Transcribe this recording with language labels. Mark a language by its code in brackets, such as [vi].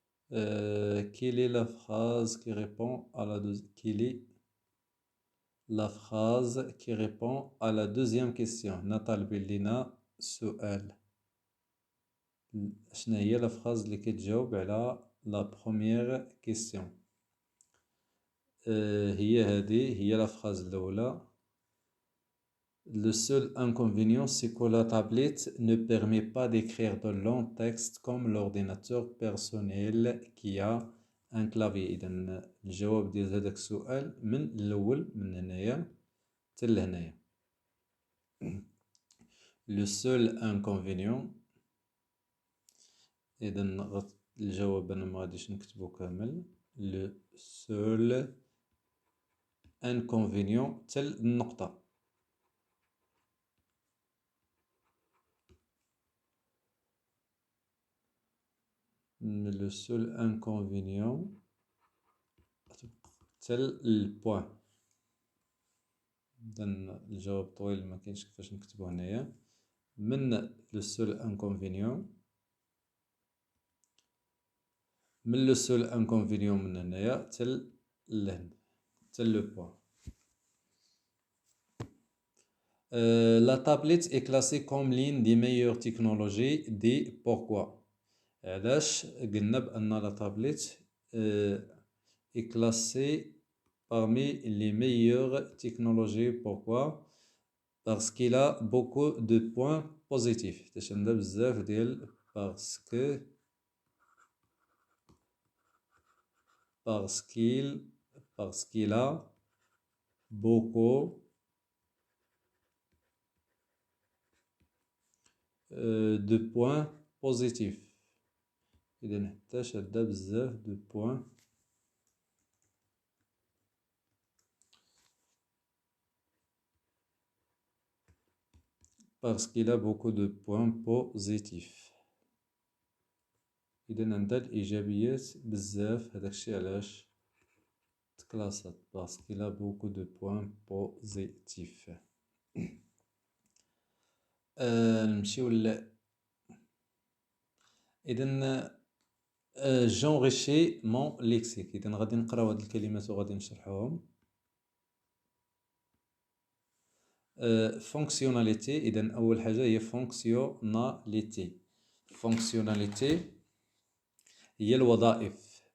[fr] Quelle est la phrase qui répond à la deuxième Quelle est la phrase qui répond à la deuxième question [ar] نطالب لنا سؤال شنو هي [fr] la phrase [ar] اللي كتجاوب على [fr] la première question [ar] هي هذه هي [fr] la phrase الأولى. Le seul inconvénient, c'est que la tablette ne permet pas d'écrire de longs textes comme l'ordinateur personnel qui a un clavier. [ar] إذا الجواب ديال هذاك السؤال من الأول من هنايا حتى لهنايا. [fr] Le seul inconvénient [ar] إذا الجواب أنا ما غاديش نكتبو كامل. [fr] Le seul inconvénient [ar] حتى النقطة. [fr] Le seul inconvénient [ar] حتى البوان. إذا الجواب طويل ما كاينش كيفاش نكتبو هنايا. من [fr] le seul inconvénient [ar] من le seul inconvénient من هنايا حتى لهنا حتى لو بوان. [fr] La tablette est classée comme l'une des meilleures technologies. Dis pourquoi. [ar] علاش قلنا بأن [fr] la tablette est classée parmi les meilleures technologies. Pourquoi? Parce qu'il a beaucoup de points positifs. [ar] باش عندها بزاف ديال [fr] parce qu'il a beaucoup de points positifs. [ar] إذا نحتاج عندها بزاف [fr] de points parce qu'il a beaucoup de points positifs. [ar] إذا عندها الإيجابيات بزاف هذاك الشيء علاش تكلاسات [fr] parce qu'il a beaucoup de points positifs. [ar] نمشيو إذا [fr] j'enrichis mon lexique. [ar] إذا غادي نقراو هاد الكلمات وغادي نشرحوهم. fonctionnalité إذا أول حاجة هي fonctionnalité. fonctionnalité هي الوظائف.